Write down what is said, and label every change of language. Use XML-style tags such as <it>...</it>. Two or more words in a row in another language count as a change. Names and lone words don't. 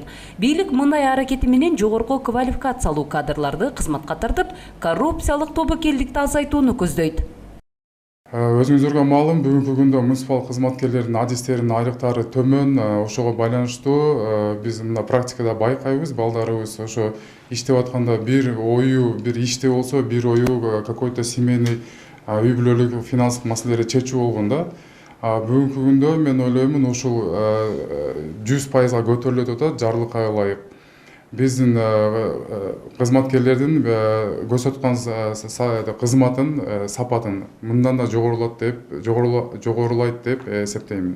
<ky>Бийлик мындай аракети менен жогорку квалификациялуу кадрларды кызматка тартып, коррупциялык тобокелдикти азайтууну көздөйт. Өзүңүзгө маалым, бүгүнкү күндө муниципал кызматкерлердин адистеринин айлыктары төмөн, ошого байланыштуу биз мына практикада байкайбыз, балдарыбыз ошо иштеп атканда бир ою, бир иште болсо, бир ою</ky> <ru>какой-то семейный</ru> <ky>үй бүлөлүк финансылык маселелерди чечүү болгондо, бүгүнкү күндө мен ойлоймун ушул 100%га көтөрүлүп атат жарлыкка ылайык. Биздин кызматкерлердин көрсөткөн кызматын, сапатын мындан да жогорулайт деп эсептеймин.</ky>